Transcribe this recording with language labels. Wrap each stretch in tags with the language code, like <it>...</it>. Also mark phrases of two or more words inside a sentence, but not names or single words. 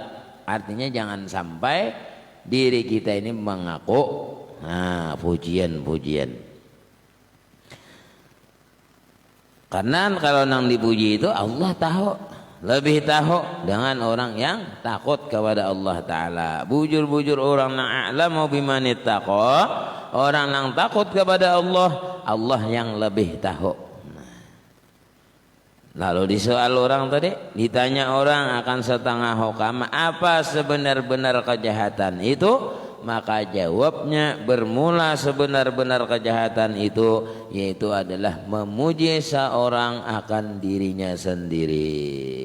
<bjn>Artinya jangan sampai diri kita ini mengaku pujian-pujian. Karena kalau nang dipuji itu Allah tahu, lebih tahu dengan orang yang takut kepada Allah Ta'ala. Bujur-bujur orang nang</bjn> <ar>أعلم بمن اتقى,</ar> <bjn>orang nang takut kepada Allah, Allah yang lebih tahu. Lalu disoal orang tadi, ditanya orang akan setengah hukama apa sebenar-benar kejahatan itu, maka jawabnya bermula sebenar-benar kejahatan itu yaitu adalah memuji seorang akan dirinya sendiri.</bjn>